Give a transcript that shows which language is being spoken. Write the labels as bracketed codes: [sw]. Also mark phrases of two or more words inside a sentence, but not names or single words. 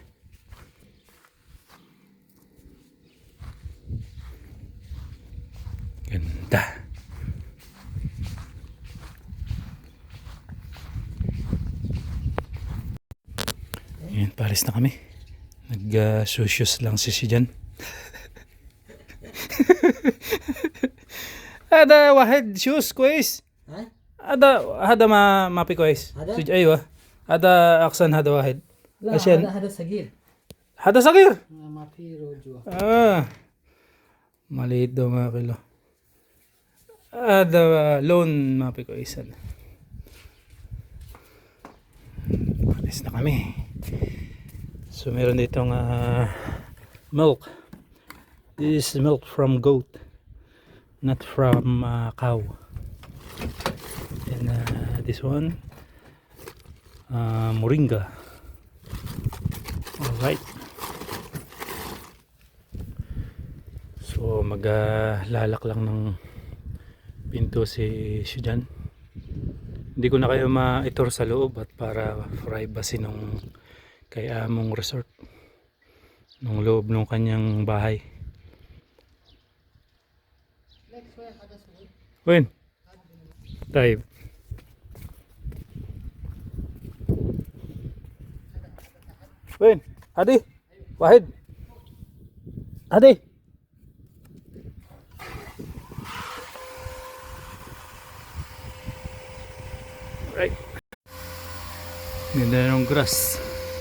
[tl] Ganda. Ayan, palis na kami. Nag-shoes lang si dyan. [ar] Ada واحد shoes كويس. ها؟ هذا ما في كويس. هذا؟ ايوه. هذا احسن هذا واحد. لا عشان هذا صغير. هذا صغير. ما في رجوع. [tl] maliit daw mga kilo. [ar] هذا لون ما في كويس. [tl] Alis na kami. So meron ditong milk. [en] This is milk from goat, not from cow. And this one moringa. Alright. [tl] So maglalak lang ng pinto si Shujan. Hindi ko na kayo ma-tour sa loob at para privacy nung kay Among Resort, nung loob ng kanyang bahay. [ar] وين؟ طيب وين؟ هذه واحد هذه right. [tl] Ganda ng grass.